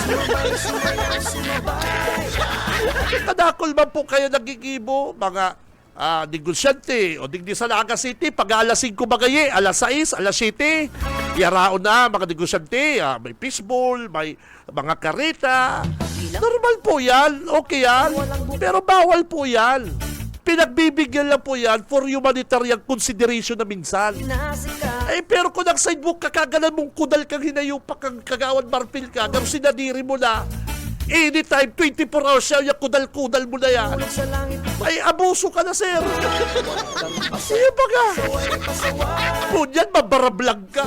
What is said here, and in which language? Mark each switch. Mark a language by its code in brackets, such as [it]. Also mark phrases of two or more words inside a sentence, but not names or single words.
[bik] Kadakol man po kayo nagigibo, mga negosyante o digdi sa Naga City pag alas 5 bagaye, alas 6, alas 7 yarao na mga negosyante, may fishbowl, may mga kareta, normal po yan, okay yan, pero bawal po yan, pinagbibigyan lang po yan [en] for humanitarian consideration [bik] na minsan. Pero kung ang sidewalk kakagalan mong kudal kang hinayupak kang Kagawad Marpil ka, kung sinadiri mo na anytime, 24 hours siya, yung kudal-kudal mo na yan. Ay, abuso ka na, sir. Ay, baga. Kunyan, mabarablag ka.